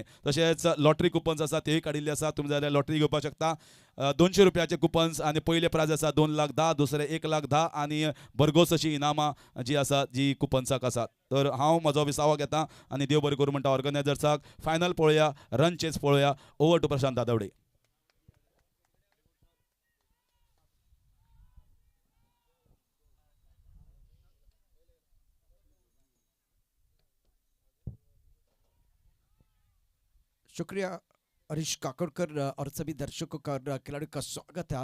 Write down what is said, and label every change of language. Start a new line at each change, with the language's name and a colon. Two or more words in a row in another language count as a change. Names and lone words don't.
Konkani: तशेंच
English: lottery coupons
Konkani: आसा तेय काडिल्ले आसा तुमी जाल्यार लॉटरी घेवपाक शकता 200 रुपयाचे कुपन्स आनी पयले प्रायज आसा 2,10,000 दुसरे 1,10,000 आनी भरघोस अशी इनामां जी आसा जी कुपन्साक आसात. तर हांव म्हजो विसावो घेता आनी देव बरें करूं म्हणटा ऑर्गनायझर्साक फायनल पळोवया
English: run chase
Konkani: पळोवया
English: over to
Konkani: प्रशांत दादवडे.
Hindi: शुक्रिया हरीश काकोडकर और सभी दर्शकों का और खिलाड़ियों का स्वागत है.